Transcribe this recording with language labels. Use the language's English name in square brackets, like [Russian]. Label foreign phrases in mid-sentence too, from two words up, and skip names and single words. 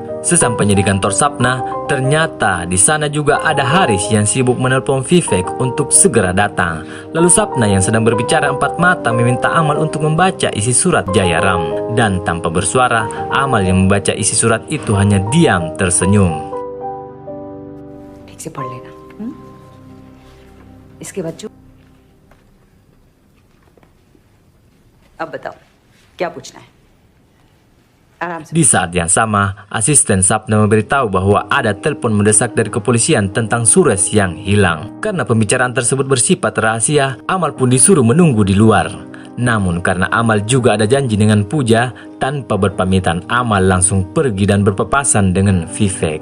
[Indonesian] Sesampainya di kantor Sapna, ternyata di sana juga ada Haris yang sibuk menelpon Vivek untuk segera datang. Lalu Sapna yang sedang berbicara empat mata meminta Amal untuk membaca isi surat Jayaram. Dan tanpa bersuara, Amal yang membaca isi surat itu hanya diam tersenyum. [Hindi] ठीक से पढ़ लेना। इसके बाद जो अब बताओ क्या पूछना है? [Indonesian] Di saat yang sama, asisten Sapna memberitahu bahwa ada telepon mendesak dari kepolisian tentang Suresh yang hilang. Karena pembicaraan tersebut bersifat rahasia, Amal pun disuruh menunggu di luar. Namun karena Amal juga ada janji dengan Puja, tanpa berpamitan Amal langsung pergi dan berpapasan dengan Vivek.